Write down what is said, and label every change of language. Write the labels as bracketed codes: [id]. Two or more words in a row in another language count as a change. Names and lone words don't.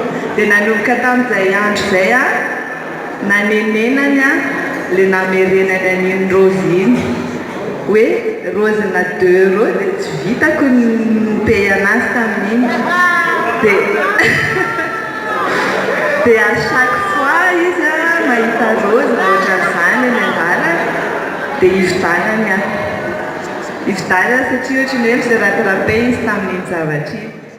[mg] Dia nanomboka tamin'izay andro izay nanenenany le namerenany an'iny rose iny hoe rose na 2 € dia tsy vitako ny pay anazy tamin'iny. Dia [fr] à chaque fois [mg] izy mahita rose na ohatran'izany eny an-dalana dia ividanany. Ividanany satria ohatran'ny hoe miseratera-pe izy tamin'iny zavatra iny.